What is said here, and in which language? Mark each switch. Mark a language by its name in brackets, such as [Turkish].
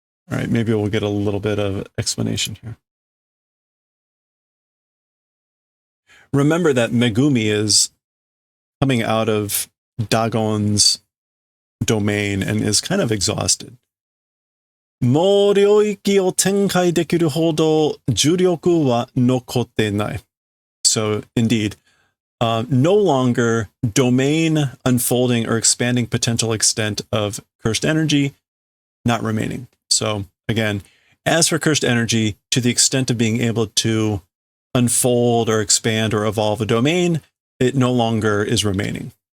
[English] All right, maybe we'll get a little bit of explanation here. Remember that Megumi is coming out of Dagon's domain and is kind of exhausted. [Japanese] もう領域を展開できるほど重力は残ってない. [English] So indeed, no longer domain unfolding or expanding potential extent of cursed energy, not remaining. So again, as for cursed energy, to the extent of being able to unfold or expand or evolve a domain, it no longer is remaining.